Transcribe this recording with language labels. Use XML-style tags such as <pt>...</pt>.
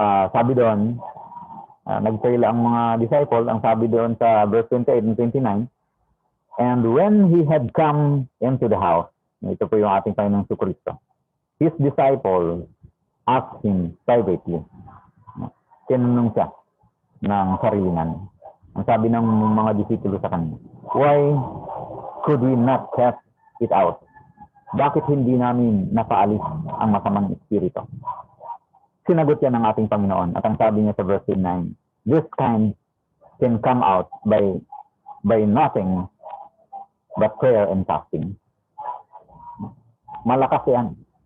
<tl>Sabi doon, nagfail ang mga disciple, ang sabi doon sa verse 28 and 29,</tl> <en>And when he had come into the house,</en> <tl>ito po yung ating Panginoong Kristo,</tl> <en>his disciples asked him privately.</en> <tl>Tinanong siya ng sarilingan. Ang sabi ng mga disipulo sa kanya,</tl> <en>why could we not cast it out?</en> <tl>Bakit hindi namin napaalis ang masamang espiritu? Sinagot yan ng ating Panginoon at ang sabi niya sa verse 9,</tl> <en>this kind can come out by nothing but prayer and fasting.</en> <tl>Malakas yan.</tl>